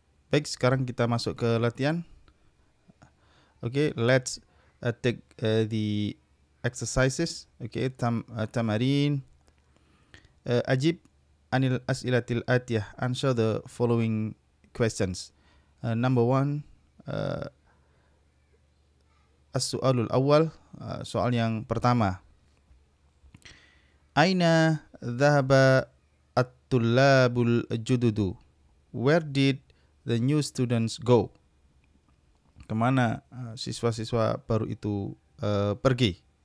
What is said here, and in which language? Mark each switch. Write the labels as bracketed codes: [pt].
[id] Baik, sekarang kita masuk ke latihan. [en] Okay, let's take the exercises. [ar] Okay, tamarin. Ajib anil as'ilatil atiyah. [en] Answer the following questions. Number 1, [ar] as-su'alul awal, [id] soal yang pertama. [ar] Aina dhahaba at-tullabul jududu? [en] Where did the new students go? [id] Kemana siswa-siswa baru itu pergi?